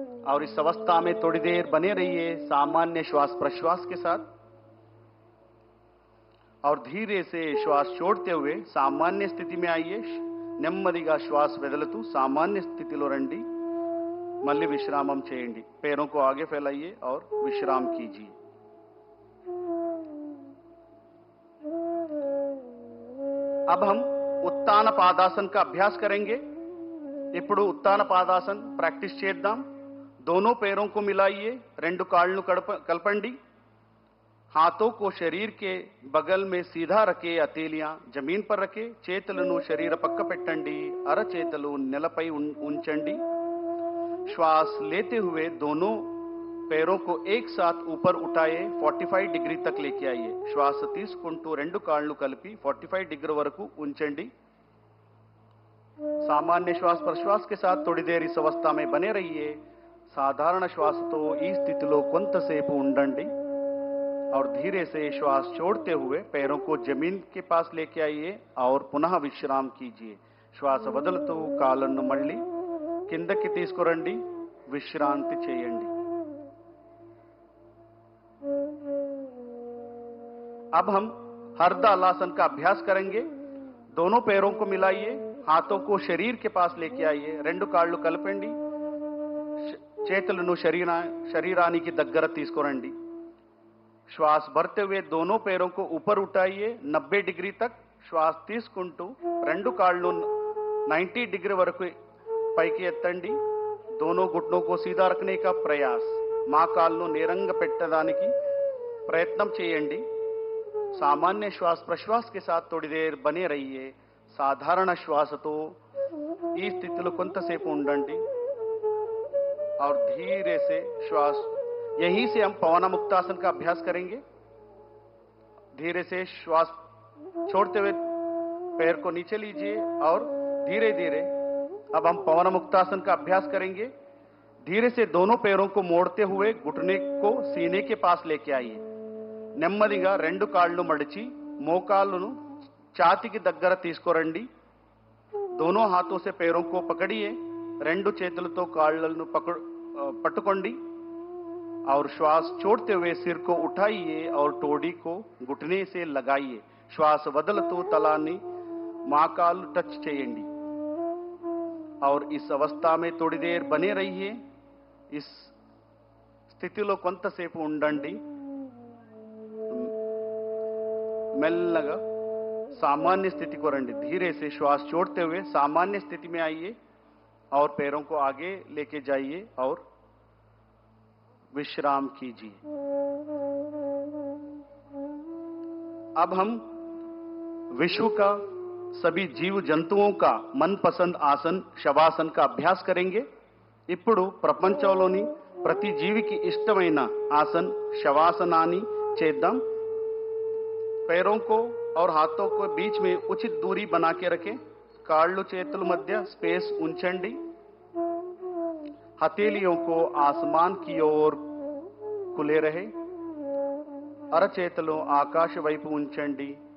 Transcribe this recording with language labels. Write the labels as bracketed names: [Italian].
[Hindi] और इस अवस्था में थोड़ी देर बने रहिए सामान्य श्वास प्रश्वास के साथ. और धीरे से श्वास छोड़ते हुए सामान्य स्थिति में आइए. [Telugu] నెమ్మదిగా శ్వాస వదులుతూ సామాన్య స్థితిలో రండి. మళ్ళీ విశ్రామం చేయండి. [Hindi] पैरों को आगे फैलाइए और विश्राम कीजिए. अब हम उत्तान पादासन का अभ्यास करेंगे. [Telugu] ఇప్పుడు उत्तान पादासन प्रैक्टिस చేద్దాం. [Hindi] दोनों पैरों को मिलाइए. [Telugu] రెండు కాళ్ళను కలపండి. [Hindi] हाथों को शरीर के बगल में सीधा रखे. हथेलियां जमीन पर रखे. [Telugu] చేతులను శరీర పక్క పెట్టండి. అరచేతులు నేలపై ఉంచండి. [Hindi] श्वास लेते हुए दोनों पैरों को एक साथ ऊपर उठाए 45 डिग्री तक लेके आइए. [Telugu] శ్వాస తీసుకుంటూ రెండు కాళ్ళు కలిపి 45 डिग्री వరకు ఉంచండి. [Hindi] सामान्य श्वास प्रश्वास के साथ थोड़ी देर इस अवस्था में बने रहिए. [Telugu] साधारण श्वास तो ఈ స్థితిలో కొంతసేపు ఉండండి. [Hindi] और धीरे से श्वास छोड़ते हुए पैरों को जमीन के पास लेके आइए और पुनः विश्राम कीजिए. [Telugu] శ్వాస వదులుతూ కాళ్ళను మళ్ళీ కిందకి తీసుకురండి. విశ్రాంతి చేయండి. [Hindi] अब हम हरदालासन का अभ्यास करेंगे. दोनों पैरों को मिलाइए. हाथों को शरीर के पास लेके आइए. [Telugu] రెండు కాళ్ళు కలపండి. చేతులను శరీరానికి దగ్గర తీసుకురండి. [Hindi] श्वास भरते हुए दोनों पैरों को ऊपर उठाइए 90 डिग्री तक. [Telugu] श्वास తీసుకుంటూ రెండు కాళ్ళు 90 डिग्री వరకు పైకి ఎత్తండి. [Hindi] दोनों घुटनों को सीधा रखने का प्रयास. [Telugu] మోకాళ్ళను నేరంగా పెట్టడానికి ప్రయత్నం చేయండి. [Hindi] सामान्य श्वास प्रश्वास के साथ थोड़ी देर बने रहिए. [Telugu] साधारण श्वास तो ఈ స్థితిలో కొంతసేపు ఉండండి. [Hindi] और धीरे से श्वास. यहीं से हम पवन मुक्तासन का अभ्यास करेंगे. धीरे से श्वास छोड़ते हुए पैर को नीचे लीजिए और धीरे धीरे अब हम पवन मुक्तासन का अभ्यास करेंगे. धीरे से दोनों पैरों को मोड़ते हुए घुटने को सीने के पास लेके आइए. [Telugu] నెమ్మదిగా రెండు కాళ్ళు మడిచి మోకాళ్ళను ఛాతీకి దగ్గర తీసుకురండి. [Hindi] दोनों हाथों से पैरों को पकड़िए. [Telugu] రెండు చేతులతో కాళ్ళను పట్టుకోండి. [Hindi] और श्वास छोड़ते हुए सिर को उठाइए और टोडी को घुटने से लगाइए. [Telugu] श्वास వదులుతూ తలాన్ని మోకాళ్ళు టచ్ చేయండి. [Hindi] और इस अवस्था में थोड़ी देर बने रहिए. [Telugu] इस స్థితిలో కొంతసేపు ఉండండి. మెల్లగా सामान्य स्थिति को రండి. [Hindi] धीरे से श्वास छोड़ते हुए सामान्य स्थिति में आइए और पैरों को आगे लेके जाइए और विश्राम कीजिए. अब हम विश्व का सभी जीव जंतुओं का मनपसंद आसन శవాసన్ का अभ्यास करेंगे. [Telugu] ఇప్పుడు ప్రపంచంలోని ప్రతి జీవికి ఇష్టమైన ఆసన్ శవాసనాన్ని చేద్దాం. [Hindi] पैरों को और हाथों को बीच में उचित दूरी बना के रखें. [Telugu] కాళ్ళు చేతుల మధ్య స్పేస్ ఉంచండి. [Hindi] हथेलियों को आसमान की ओर खुले रहे. [Telugu] అరచేతులు ఆకాశ వైపు ఉంచండి.